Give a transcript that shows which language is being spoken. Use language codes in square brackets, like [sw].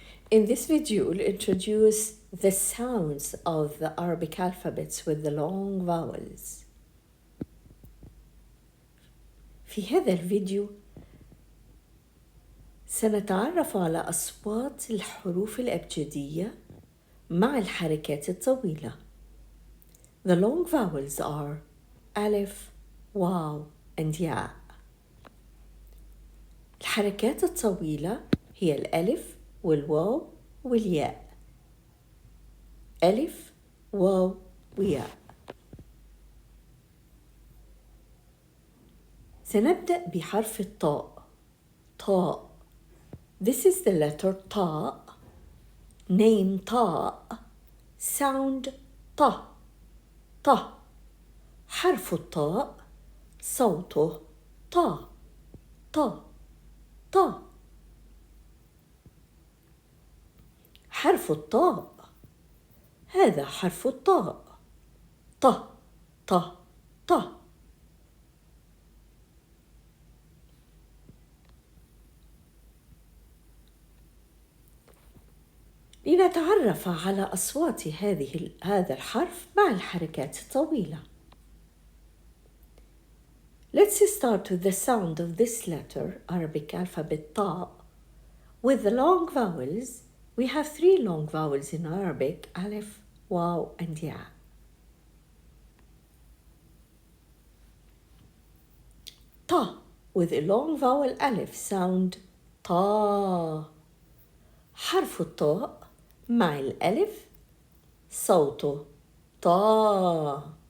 [en] In this video, we'll introduce the sounds of the Arabic alphabets with the long vowels. [ar] في هذا الفيديو سنتعرف على أصوات الحروف الأبجدية مع الحركات الطويلة. [en] The long vowels are ألف، واو and ياء. [ar] الحركات الطويلة هي الألف والواو والياء. ألف، واو وياء. سنبدأ بحرف الطاء. طاء. [en] This is the letter طاء. Name طاء. Sound ط. ط. [ar] حرف الطاء صوته ط. ط. ط. حرف الطاء. هذا حرف الطاء. ط. ط. ط. لنتعرف على أصوات هذا الحرف مع الحركات الطويلة. [en] Let's start with the sound of this letter, Arabic alphabet طاء. With the long vowels, we have 3 long vowels in Arabic, ألف, واو and ياء. ط with a long vowel ألف sound طا. [ar] حرف الطاء مع الألف صوته طا.